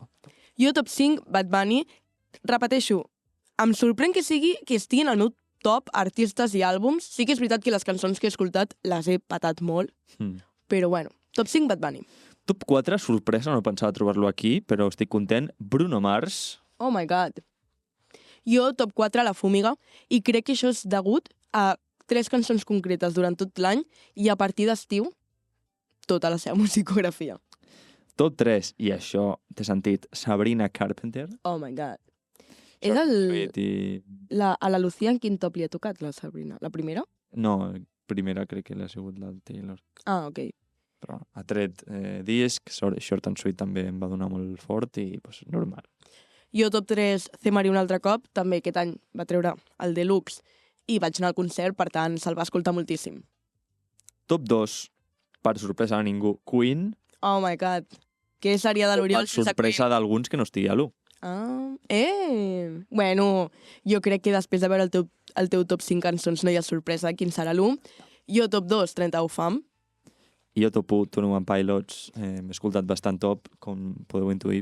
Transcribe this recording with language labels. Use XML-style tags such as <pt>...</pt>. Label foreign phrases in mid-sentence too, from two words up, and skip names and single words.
<ca>Jo top 5, Bad Bunny. Repeteixo, em sorprèn que estigui en el meu top artistes i àlbums. Sí que és veritat que les cançons que he escoltat les he patat molt, però bueno, top 5, Bad Bunny. Top 4, sorpresa, no pensava trobar-lo aquí, però estic content. Bruno Mars.</ca> <en>Oh my god.</en> <ca>Jo, top 4, La Fúmiga, i crec que això és degut a 3 cançons concretes durant tot l'any i a partir d'estiu, tota la seva musicografia. Top 3, i això t'he sentit, Sabrina Carpenter.</ca> <en>Oh my god.</en> <ca>És a la Lucía en quin top li ha tocat, la Sabrina? La primera? No, primera crec que l'ha sigut la Taylor. Ah, ok. Però ha tret disc, Short and Sweet també em va donar molt fort i normal. Jo top 3, Cemarí un altre cop, també aquest any va treure el Deluxe i vaig anar al concert, per tant se'l va escoltar moltíssim. Top 2, per sorpresa de ningú, Queen.</ca> <en>Oh my god,</en> <ca>què seria de l'Oriol sense Queen? Per sorpresa d'alguns que no estigui a l'1. Bueno, jo crec que després de veure el teu top 5 cançons no hi ha sorpresa quin serà l'1. Jo top 2, 31 Fam. I jo top 1, 21 Pilots. M'he escoltat bastant top, com podeu intuir.</ca>